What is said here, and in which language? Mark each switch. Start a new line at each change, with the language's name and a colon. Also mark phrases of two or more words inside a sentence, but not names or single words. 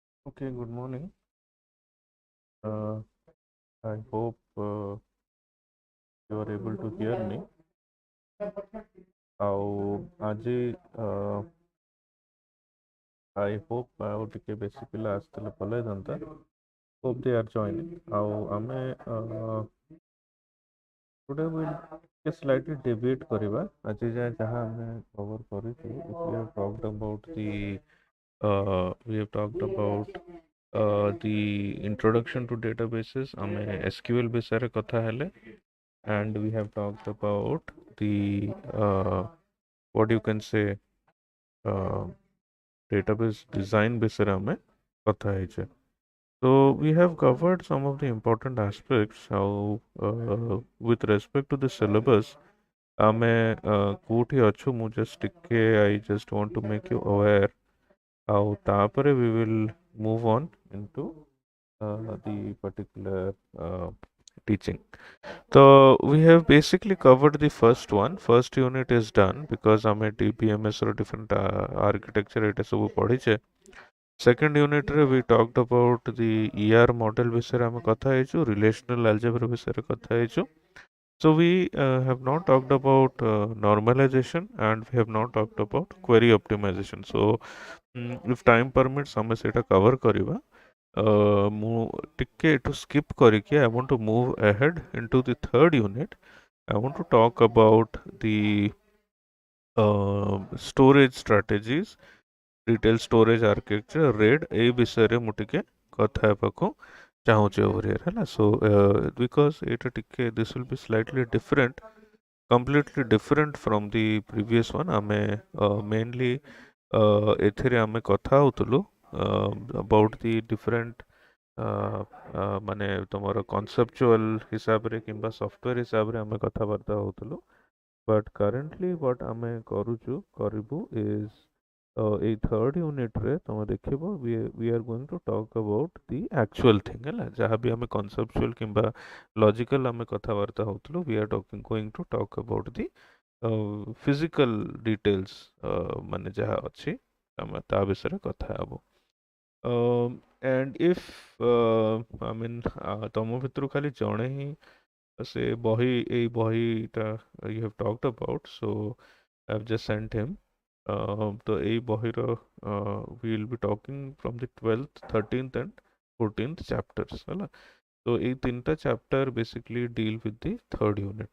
English: Okay, good morning. Uh, I hope you are able to hear me.
Odia: ଆଜି
English: I hope
Odia: ଆଉ ଟିକେ ବେଶୀ ପିଲା ଆସିଥିଲେ ଭଲ ହେଇଥାନ୍ତା.
English: Hope they are joining.
Odia: ଆଉ ଆମେ
English: today we'll
Odia: ଟିକେ
English: slightly debate
Odia: କରିବା. ଆଜି ଯାଏ ଯାହା ଆମେ cover କରିଛୁ,
English: we have talked about the introduction to databases.
Odia: ଆମେ SQL ବିଷୟରେ କଥା ହେଲେ.
English: And we have talked about the what you can say uh, database design
Odia: ବିଷୟରେ ଆମେ କଥା ହେଇଛେ.
English: So we have covered some of the important aspects. How with respect to the syllabus
Odia: ଆମେ କୋଉଠି ଅଛୁ ମୁଁ
English: just ଟିକେ I just want to make you aware.
Odia: ଆଉ ତାପରେ
English: we will move on into the particular teaching. So we have basically covered the first one. First unit is done because
Odia: ଆମେ DBMS ର
English: different architecture
Odia: ଏଇଟା ସବୁ ପଢିଛେ.
English: Second unit ରେ we talked about the ER model
Odia: ବିଷୟରେ ଆମେ କଥା ହେଇଛୁ,
English: relational algebra
Odia: ବିଷୟରେ କଥା ହେଇଛୁ.
English: So we have not talked about normalization and we have not talked about query optimization. So if time permits
Odia: ଆମେ ସେଇଟା cover କରିବା. ମୁଁ ଟିକେ ଏଠୁ skip କରିକି
English: I want to move ahead into the third unit. I want to talk about the storage strategies, retail storage architecture, RAID
Odia: ଏଇ ବିଷୟରେ ମୁଁ ଟିକେ କଥା ହେବାକୁ ଚାହୁଁଛି
English: over here ହେଲା. So because
Odia: ଏଇଟା ଟିକେ
English: this will be slightly different, completely different from the previous one.
Odia: ଆମେ mainly ଏଥିରେ ଆମେ କଥା ହଉଥିଲୁ
English: about the different
Odia: ମାନେ ତମର conceptual ହିସାବରେ କିମ୍ବା software ହିସାବରେ ଆମେ କଥାବାର୍ତ୍ତା ହଉଥିଲୁ.
English: But currently what
Odia: ଆମେ କରିବୁ
English: is ଏଇ third unit
Odia: ରେ ତମେ ଦେଖିବ
English: we are going to talk about the actual thing ହେଲା.
Odia: ଯାହା ବି ଆମେ conceptual କିମ୍ବା logical ଆମେ କଥାବାର୍ତ୍ତା ହଉଥିଲୁ,
English: we are going to talk about the physical details
Odia: ମାନେ ଯାହା ଅଛି ଆମେ ତା ବିଷୟରେ କଥା ହବୁ.
English: And if I mean
Odia: ତମ ଭିତରୁ ଖାଲି ଜଣେ ହିଁ ସେ ଏଇ ବହିଟା
English: you have talked about, so I've just sent him.
Odia: ତ ଏଇ ବହିର
English: we will be talking from the 12th, 13th and 14th chapters ହେଲା. So
Odia: ଏଇ ତିନିଟା
English: chapter basically deal with the third unit.